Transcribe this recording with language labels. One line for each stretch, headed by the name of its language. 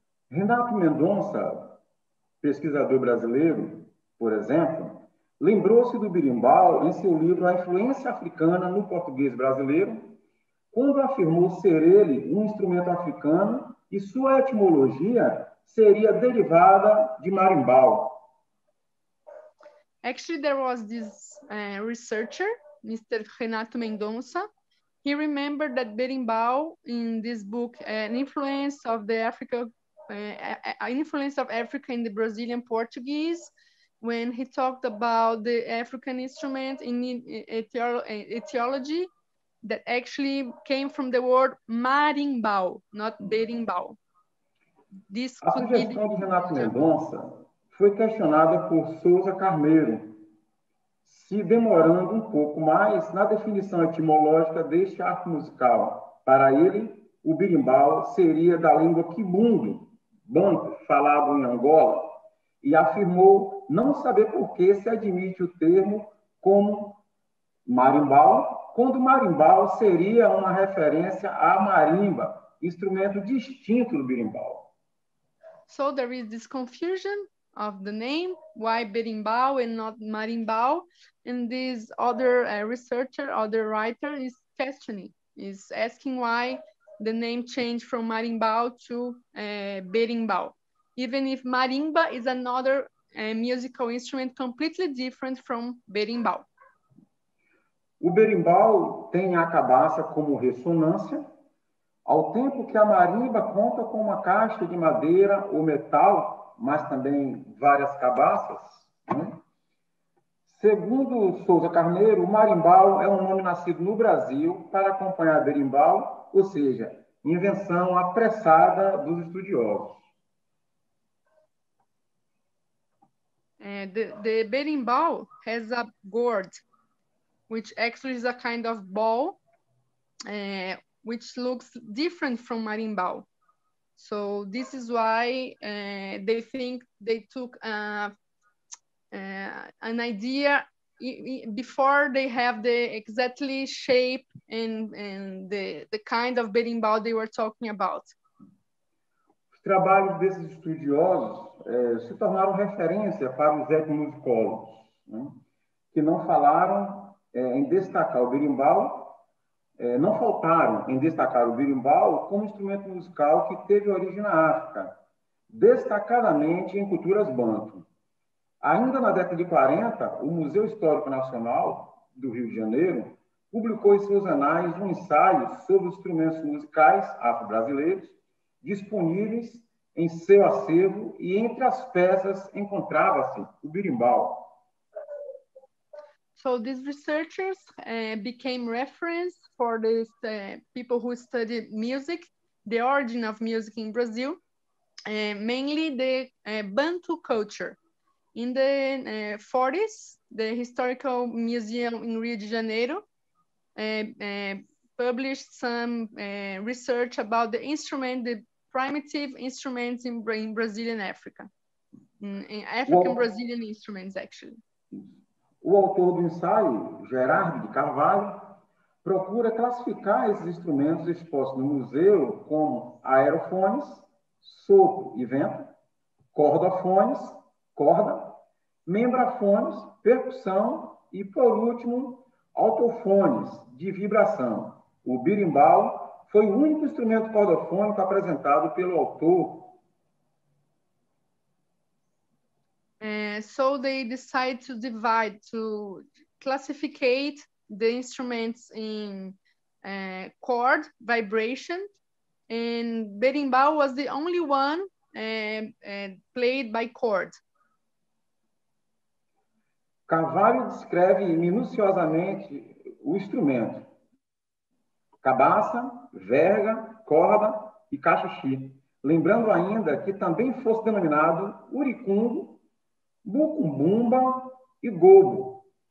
Portuguese: Renato Mendonça, pesquisador brasileiro, por exemplo, lembrou-se do berimbau em seu livro A Influência Africana no Português Brasileiro, quando afirmou ser ele um instrumento africano e sua etimologia seria derivada de marimbau.
English: Actually, there was this researcher, Mr. Renato Mendonça. He remembered that berimbau in this book, an influence of Africa in the Brazilian Portuguese, when he talked about the African instrument in etiology that actually came from the word marimbau, not berimbau. This
Portuguese: a sugestão de Renato Mendonça foi questionada por Souza Carneiro, se demorando um pouco mais na definição etimológica deste arco musical. Para ele, o berimbau seria da língua quibundo, banto, falado em Angola, e afirmou não saber por que se admite o termo como marimbau, quando marimbau seria uma referência à marimba, instrumento distinto do berimbau.
English: So there is this confusion of the name, why berimbau and not marimbau, and this other researcher, other writer is questioning, is asking why the name changed from marimbau to berimbau, even if marimba is another musical instrument completely different from berimbau.
Portuguese: O berimbau tem a cabaça como ressonância, ao tempo que a marimba conta com uma caixa de madeira ou metal, mas também várias cabaças, né? Segundo Souza Carneiro, o marimbau é um nome nascido no Brasil para acompanhar berimbau, ou seja, invenção apressada dos estudiosos.
English: The berimbau has a gourd, which actually is a kind of ball, which looks different from marimbau. So this is why they think they took an idea before they have the exactly shape and the kind of berimbau they were talking about.
Portuguese: Os trabalhos desses estudiosos se tornaram referência para os etnomusicólogos, né, que não falaram em destacar o berimbau, não faltaram em destacar o berimbau como instrumento musical que teve origem na África, destacadamente em culturas banto. Ainda na década de 40, o Museu Histórico Nacional do Rio de Janeiro publicou em seus anais um ensaio sobre os instrumentos musicais afro-brasileiros disponíveis em seu acervo, e entre as peças encontrava-se o berimbau.
English: So these researchers became reference for the people who studied music, the origin of music in Brazil, mainly the Bantu culture. In the 40s, the Historical Museum in Rio de Janeiro published some research about the instrument, the primitive instruments in Brazilian Africa, in African Brazilian instruments, actually.
Portuguese: O autor do ensaio, Gerardo de Carvalho, procura classificar esses instrumentos expostos no museu como aerofones, sopro e vento, cordofones, corda, membrafones, percussão e, por último, altofones, de vibração. O berimbau foi o único instrumento cordofônico apresentado pelo autor.
English: So they decide to divide, to classificate the instruments in chord, vibration, and berimbau was the only one played by chord.
Portuguese: Carvalho descreve minuciosamente o instrumento: cabaça, verga, corda e caxixi, lembrando ainda que também fosse denominado uricungo, bucumbumba e gobo.